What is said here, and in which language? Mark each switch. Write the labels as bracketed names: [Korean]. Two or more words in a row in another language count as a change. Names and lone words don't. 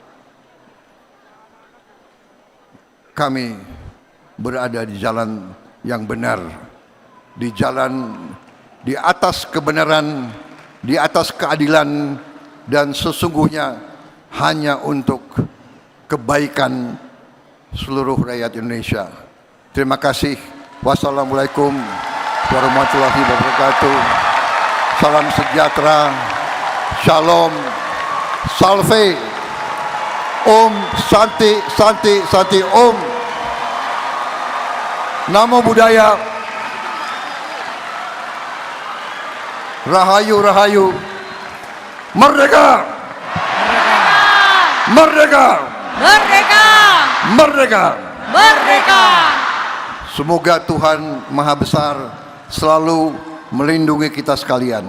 [Indonesian] kami berada di jalan yang benar, di jalan di atas kebenaran, di atas keadilan, dan sesungguhnya hanya untuk kebaikan seluruh rakyat Indonesia. Terima kasih. [Arabic] والسلام عليكم ورحمة الله وبركاته. [Indonesian] Salam sejahtera. Shalom. [Sanskrit] Salve. ॐ शान्ति शान्ति शान्ति ॐ. [Pali] Namo Buddhaya. [Indonesian] Rahayu, Rahayu. Merdeka! Merdeka! Merdeka! Merdeka! Merdeka! Semoga Tuhan Maha Besar selalu melindungi kita sekalian.